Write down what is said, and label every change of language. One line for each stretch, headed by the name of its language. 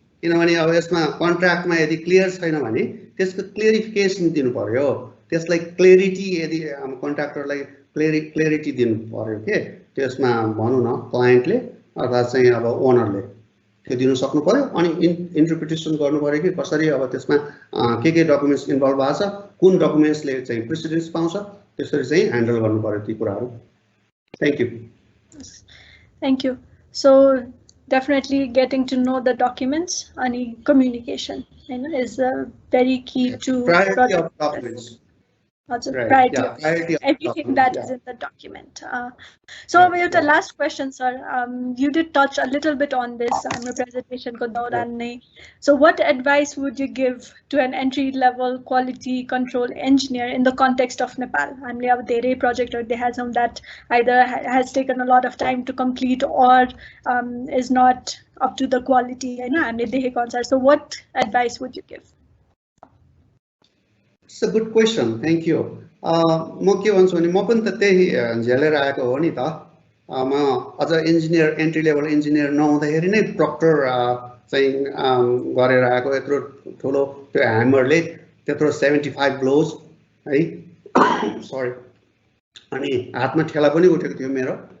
Nepali: किनभने अब यसमा कन्ट्र्याक्टमा यदि क्लियर छैन भने त्यसको क्लियरिफिकेसन दिनु पर्यो, त्यसलाई क्लेरिटी, यदि कन्ट्र्याक्टरलाई क्लेरिटी दिनु पर्यो के त्यसमा भनौँ न क्लाइन्टले अथवा चाहिँ अब ओनरले त्यो दिनु सक्नु पर्यो। अनि इन्टरप्रिटेसन गर्नु पर्यो कि कसरी अब त्यसमा के डकुमेन्ट्स इन्भल्भ भएको छ, कुन डकुमेन्ट्सले चाहिँ प्रेसिडेन्स पाउँछ, त्यसरी चाहिँ ह्यान्डल गर्नु पर्यो ती कुराहरू।
English: Thank you. Thank you. So definitely getting to know the documents and communication is very key to priority of documents. Right. Priority of everything that is in the document. So about the last question, sir, you did touch a little bit on this presentation. So what advice would you give to an entry-level quality control engineer in the context of Nepal? We have a project or they have some that either has taken a lot of time to complete or is not up to the quality. So what advice would you give? It's a good question. Thank you.
Nepali: म के भन्छु भने म पनि त त्यही झेलेर आएको हो नि त। म अझ इन्जिनियर, एन्ट्री लेभल इन्जिनियर नहुँदाखेरि नै प्रक्टर चाहिँ गरेर आएको। यत्रो ठुलो त्यो ह्यामरले त्यत्रो 75 ब्लोज है, सरी, अनि हातमा ठेला पनि उठेको थियो मेरो।